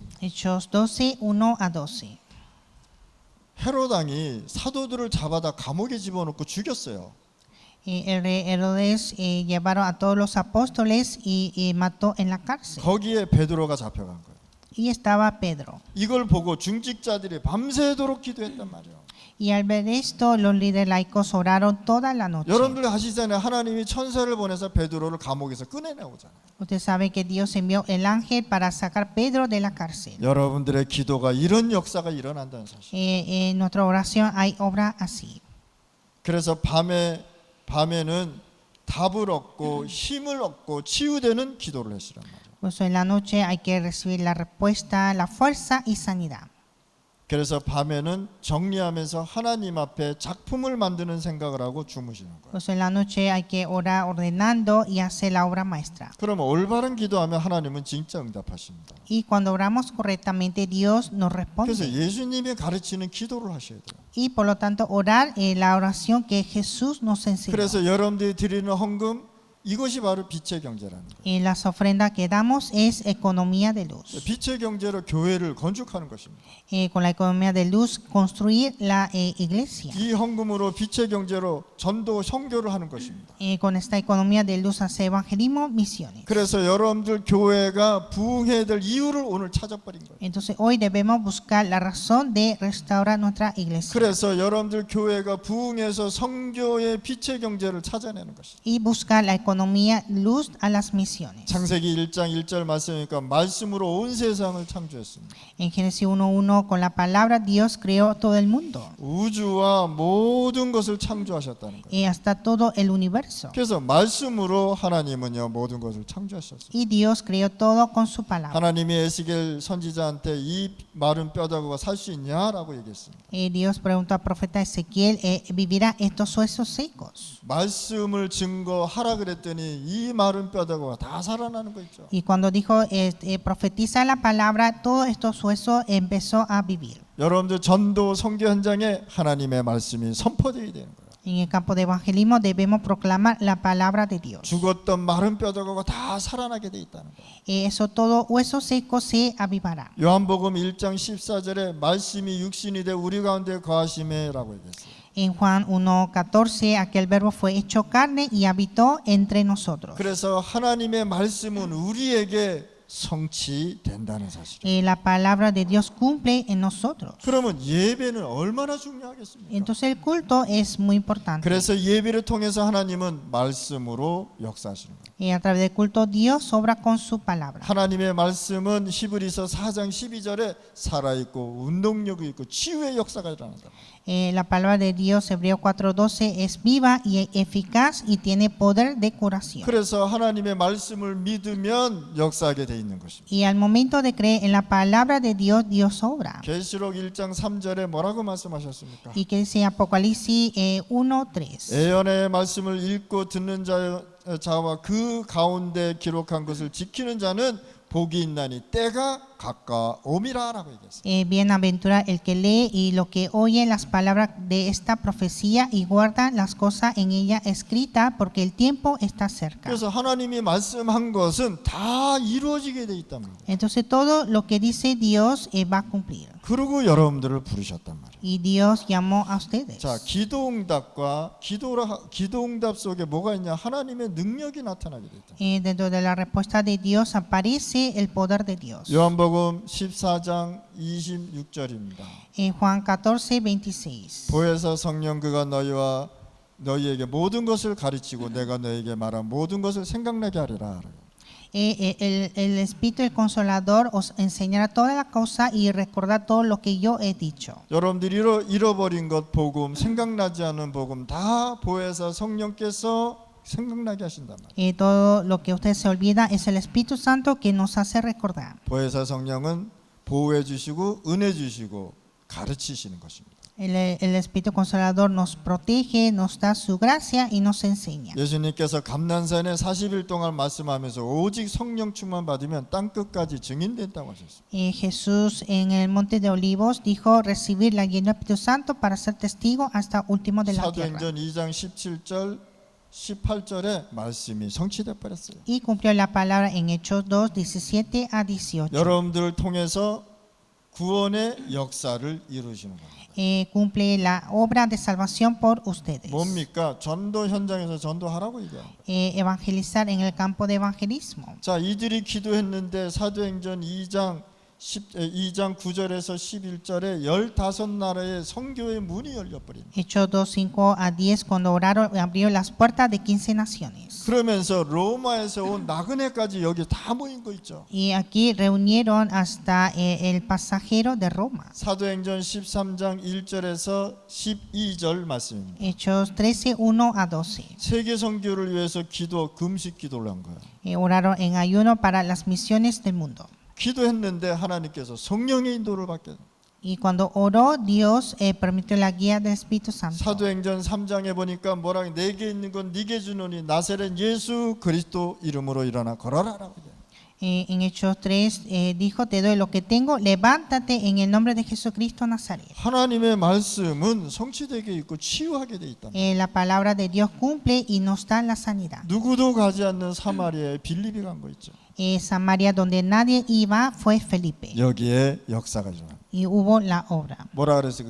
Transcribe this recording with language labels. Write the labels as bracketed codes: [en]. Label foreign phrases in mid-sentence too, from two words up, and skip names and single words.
[es] Hechos 12, 1-12. [ko] 헤로당이 사도들을 잡아다 감옥에 집어넣고 죽였어요. [es] El rey Herodes llevaron a todos los apóstoles y mató en la cárcel. [ko] 거기에 베드로가 잡혀간 거예요. [es] Y estaba Pedro. [ko] 이걸 보고 중직자들이 밤새도록 기도했단 말이에요. [es] Y al ver esto, los líderes laicos oraron toda la noche. [ko] 여러분들 아시잖아요. 하나님이 천사를 보내서 베드로를 감옥에서 꺼내내오잖아요. [es] Usted sabe que Dios envió el ángel para sacar Pedro de la cárcel. [ko] 여러분들의 기도가 이런 역사가 일어난다는 사실. [es] En nuestra oración hay obra así. [ko] 그래서 밤에는 답을 얻고 힘을 얻고 치유되는 기도를 하시란 말이에요. [es] Por eso en la noche hay que recibir la respuesta, la fuerza y sanidad. [ko] 그래서 밤에는 정리하면서 하나님 앞에 작품을 만드는 생각을 하고 주무시는 거예요. [es] Por eso en la noche hay que orar ordenando y hacer la obra maestra. [ko] 그러면 올바른 기도하면 하나님은 진짜 응답하십니다. [es] Y cuando oramos correctamente, Dios nos [ko] 그래서 [es] responde. [ko] 예수님이 가르치는 기도를 하셔야 돼요. [es] Y por lo tanto, orar la oración que Jesús nos enseñó. [ko] 그래서 여러분들이 드리는 헌금 이것이 바로 빛의 경제라는 거예요. [es] Y las ofrendas que damos es economía de luz. [ko] 빛의 경제로 교회를 건축하는 것입니다. [es] Con la economía de luz, construir la iglesia. [ko] 이 헌금으로 빛의 경제로 전도 선교를 하는 것입니다. [es] Con esta economía de luz hace evangelismo, misiones. [ko] 그래서 여러분들 교회가 부흥해야 될 이유를 오늘 찾아버린 거예요. [es] Entonces hoy debemos buscar la razón de restaurar nuestra iglesia. [ko] 그래서 여러분들 교회가 부흥해서 선교의 빛의 경제를 찾아내는 것입니다. [es] Y buscar la economía economía, luz a las misiones. [ko] 창세기 1장 1절 말씀이니까 말씀으로 온 세상을 창조했습니다. [es] En Génesis 1:1 con la palabra Dios creó todo el mundo [ko] 우주와 모든 것을 창조하셨다는 거예요. [es] y hasta todo el universo. [ko] 그래서 말씀으로 하나님은요 모든 것을 창조하셨어요. [es] Y Dios creó todo con su palabra. [ko] 하나님이 에스겔 선지자한테 이 마른 뼈다구가 살 수 있냐라고 얘기했습니다. [es] Dios preguntó al profeta Ezequiel, ¿vivirá estos huesos secos? [ko] 말씀을 증거하라 그랬더니 이 마른 뼈다구가 다 살아나는 거 있죠. [es] Y cuando dijo, profetiza la palabra, todos estos huesos empezó a vivir. [ko] 여러분들 전도 선교 현장에 하나님의 말씀이 선포되어야 되는 거예요. [es] En el campo de evangelismo debemos proclamar la palabra de Dios. [ko] 죽었던 마른 뼈다구가 다 살아나게 돼 있다는 거예요. [es] Eso todo hueso seco se avivará. [ko] 요한복음 1장 14절에 말씀이 육신이 돼 우리 가운데 거하심에라고 얘기했어요. [es] En Juan 1:14, aquel verbo fue hecho carne y habitó entre nosotros. [ko] 그래서 하나님의 말씀은 우리에게 성취된다는 사실이에요. [es] La palabra de Dios cumple en nosotros. [ko] 그러면 예배는 얼마나 중요하겠습니까? [es] Entonces el culto es muy importante. [ko] 그래서 예배를 통해서 하나님은 말씀으로 역사하시는 거예요. [es] Y a través del culto Dios obra con su palabra. [ko] 하나님의 말씀은 히브리서 4장 12절에 살아있고 운동력이 있고 치유의 역사가 일어난다. [es] La palabra de Dios, Hebreo 4:12, es viva y eficaz y tiene poder de curación. [ko] 그래서 하나님의 말씀을 믿으면 역사하게 돼 있는 것입니다. [es] Y al momento de creer en la palabra de Dios, Dios obra. [ko] 계시록 1장 3절에 뭐라고 말씀하셨습니까? [es] Y que dice Apocalipsis 1:3. [ko] 예언의 말씀을 읽고 듣는 자와 그 가운데 기록한 것을 지키는 자는 복이 있나니 때가 가까움이라라고 얘기했어요. [es] Bienaventurado el que lee y lo que oye las palabras de esta profecía y guarda las cosas en ella escritas, porque el tiempo está cerca. [ko] 그래서 하나님이 말씀한 것은 다 이루어지게 돼 있답니다. [es] Entonces todo lo que dice Dios va a cumplir. [ko] 그리고 여러분들을 부르셨단 말이에요. [es] Y Dios llamó a ustedes. [ko] 자, 기도응답과 기도응답 속에 뭐가 있냐? 하나님의 능력이 나타나게 돼 있다. [es] Dentro de la respuesta de Dios aparece el poder de Dios. [ko] 요한복음 14장 26절입니다. [es] Juan 14:26. [ko] 보혜사 성령 그가 너희에게 모든 것을 가르치고 내가 너희에게 말한 모든 것을 생각나게 하리라. [es] El Espíritu el Consolador os enseñará toda la cosa y recordar todo lo que yo he dicho. [ko] 여러분들이 잃어버린 것 복음, 생각나지 않은 복음 다 보혜사 성령께서 생각나게 하신단 말이에요. [es] Todo lo que usted se olvida es el Espíritu Santo que nos hace recordar. [ko] 보혜사 성령은 보호해 주시고 은혜 주시고 가르치시는 것입니다. [es] El Espíritu Consolador nos protege, nos da su gracia y nos enseña. [ko] 예수님께서 감난산에 40일 동안 말씀하면서 오직 성령 충만 받으면 땅 끝까지 증인된다고 하셨어요. [es] Jesús en el monte de Olivos dijo recibir la guía del Espíritu Santo para ser testigo hasta último de la tierra. [ko] 사도행전 2장 17절 18절에 말씀이 성취돼 버렸어요. [es] Y cumplió la palabra en Hechos 2:17-18. [ko] 여러분들을 통해서 구원의 역사를 이루시는 겁니다. [es] Cumple la obra de salvación por ustedes. [ko] 뭡니까? 전도 현장에서 전도하라고 얘기합니다. [es] Evangelizar en el campo de evangelismo. [ko] 자, 이들이 기도했는데 사도행전 2장 9절에서 11절에 15나라의 선교의 문이 열려버립니다. [es] Hechos 2:5-10, cuando oraron, abrió las puertas de 15 naciones. [ko] 그러면서 로마에서 온 나그네까지 여기 다 모인 거 있죠. [es] Y aquí reunieron hasta el pasajero de Roma. [ko] 사도행전 13장 1절에서 12절 말씀입니다. [es] Hechos 13:1-12. [ko] 세계 선교를 위해서 금식 기도를 한 거예요. [es] Oraron en ayuno para las misiones del mundo. [ko] 기도했는데 하나님께서 성령의 인도를 받게 됩니다. [es] Y cuando oró, Dios permitió la guía del Espíritu Santo. [ko] 사도행전 3장에 보니까 뭐라고 내게 있는 건 네게 주노니 나사렛 예수 그리스도 이름으로 일어나 걸어라라고 해요. [es] En Hechos 3 dijo, te doy lo que tengo, levántate en el nombre de Jesucristo Nazaret. [ko] 하나님의 말씀은 성취되게 있고 치유하게 돼 있다. [es] La palabra de Dios cumple y nos da la sanidad. [ko] 누구도 가지 않는 사마리아에 빌립이 간 거 있죠. [es] Samaria, donde nadie iba, fue Felipe. [ko] 여기에 역사가 일어나. [es] Y hubo la obra. [ko] 뭐라 그랬어요?